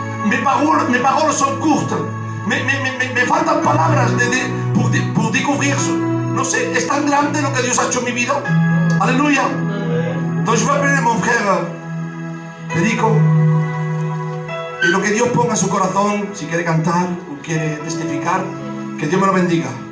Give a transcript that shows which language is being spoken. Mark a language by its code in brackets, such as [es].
[fr] Mes paroles sont courtes. [es] Me faltan palabras [fr] pour découvrir [es] eso. No sé, es tan grande lo que Dios ha hecho en mi vida. Aleluya. Entonces [fr] je vais appeler mon frère Perico. [es] Y lo que Dios ponga en su corazón, si quiere cantar o quiere testificar, que Dios me lo bendiga.